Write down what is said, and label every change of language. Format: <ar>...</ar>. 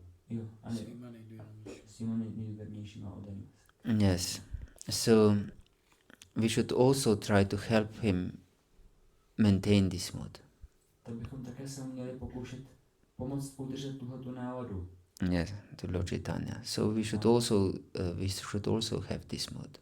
<cs>Jo, a s těma nejvěrnějšíma oddanými.</cs> <en>yes. So we should also try to help him maintain this mood.</en> <cs>tak bychom také se měli pokoušet pomoct udržet tuhletu náladu.</cs> <en>Yes, to Lord Caitanya. So we should also have this mood.</en>